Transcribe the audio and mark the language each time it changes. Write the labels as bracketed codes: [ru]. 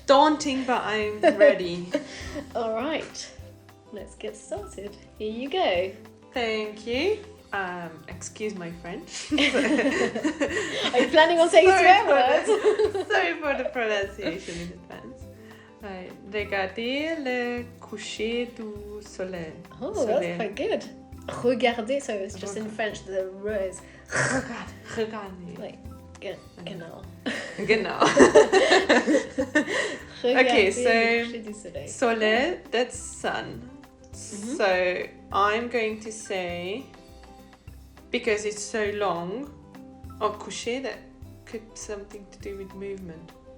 [en] Daunting, but I'm ready. All right, let's get started. Here you go. Thank you. Excuse my French. Are you planning on saying swear words? Sorry for the pronunciation in advance. Right. [fr] Regardez le coucher du soleil. [en] Oh, that's quite good. Regardez, so it's just in French, the R is [fr] Regardez. [en] like, genau. [de] Genau. [en] Okay, so soleil, that's sun. Mm-hmm. So I'm going to say, because it's so long, or coucher, that could be something to do with movement.